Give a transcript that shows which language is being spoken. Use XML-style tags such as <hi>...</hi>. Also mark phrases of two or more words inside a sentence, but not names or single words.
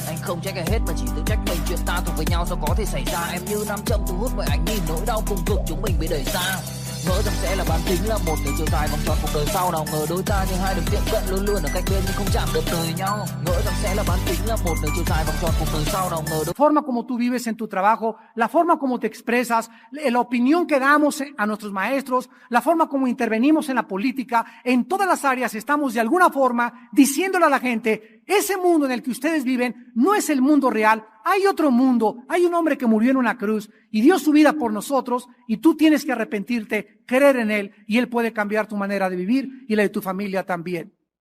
<vi>Anh không trách ai hết mà chỉ tự trách mình, chuyện ta thuộc về nhau sao có thể xảy ra. Em như nam châm thu hút mọi ánh nhìn, nỗi đau cùng cực chúng mình bị đẩy xa. Ngỡ rằng sẽ là bán kính là một đường chiều dài vòng tròn cuộc đời sau nào ngờ đôi ta như hai đường tiếp cận luôn luôn ở cạnh bên nhưng không chạm được đời nhau. Ngỡ rằng sẽ là bán kính là một đường chiều dài vòng tròn cuộc đời sau nào ngờ</vi> <es>la forma como tú vives en tu trabajo, la forma como te expresas, la opinión que damos a nuestros maestros, la forma como intervenimos en la política, en todas las áreas estamos de alguna forma diciéndole a la gente, ese mundo en el que ustedes viven no es el mundo real, hay otro mundo, hay un hombre que murió en una cruz y dio su vida por nosotros y tú tienes que arrepentirte, creer en él y él puede cambiar tu manera de vivir y la de tu familia también.</es>